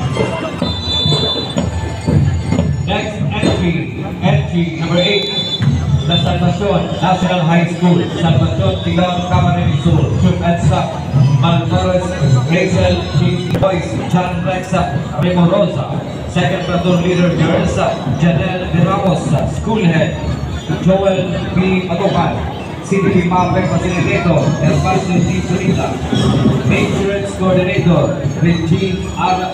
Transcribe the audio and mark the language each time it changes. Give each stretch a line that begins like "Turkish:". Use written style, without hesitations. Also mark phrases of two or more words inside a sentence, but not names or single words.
English: Next entry number 8, La Salvacion National High School, Salvacion, Tigao, Camarines Sur. Shoot and stop. Maltorres, Rachel, Boys, John Rexa, Memo Rosa. Second platoon leader, Jeresa, Janelle De Ramos, School Head, Joel B. Atokan. CDP Mapec Facilitator, Espacio T. Solita, Insurance Coordinator, Regine R.